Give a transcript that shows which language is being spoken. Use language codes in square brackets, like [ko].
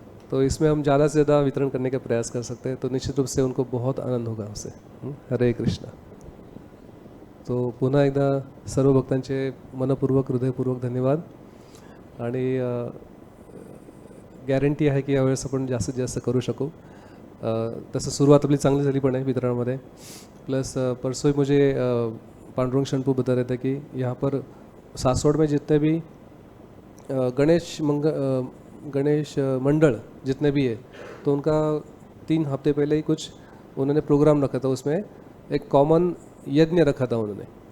[hi] तो इसमें हम ज़्यादा से ज़्यादा वितरण करने का प्रयास कर सकते हैं। तो निश्चित रूप से उनको बहुत आनंद होगा उससे। हरे कृष्णा। [mr] तो पुन्हा एकदा सर्व भक्तांचे मनपूर्वक, हृदयपूर्वक धन्यवाद। आणि गॅरंटी आहे की यावेळेस आपण जास्तीत जास्त करू शकू। तसं सुरुवात आपली चांगली झाली पण आहे वितरणामध्ये। [hi] प्लस परसों मुझे पांडुरंग शनपू बता रहे थे कि यहाँ पर सासवड़ में जितने भी गणेश मंडल जितने भी है, तो उनका 3 हफ्ते पहले ही कुछ उन्होंने प्रोग्राम रखा था, उसमें एक कॉमन यज्ञ रखा था उन्होंने।